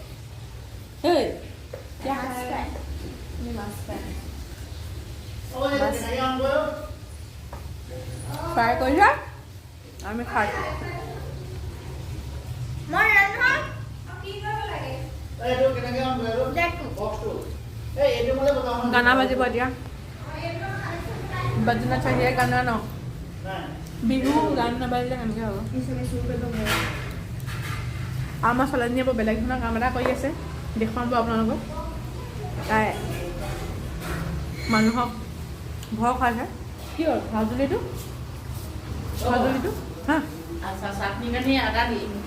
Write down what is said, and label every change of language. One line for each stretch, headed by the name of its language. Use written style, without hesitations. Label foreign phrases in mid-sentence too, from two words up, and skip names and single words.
Assamese: ফ্ৰাই কৰিছা আমি খাইছোঁ। গানা বাজিব এতিয়া।
Hindi: बजना चाहिए गाना न
Assamese: বিহু গান নাবাজিলে केनेকৈ হ'ব। আমাৰ ছোৱালীজনীয়ে বৰ বেলেগ ধৰণৰ কাম এটা কৰি আছে, দেখুৱাম বাৰু আপোনালোকক। তাই মানুহক ভয় খুৱাইছে। কি হ'ল ভাজুলিটো হা চাটনি কানি আদা দি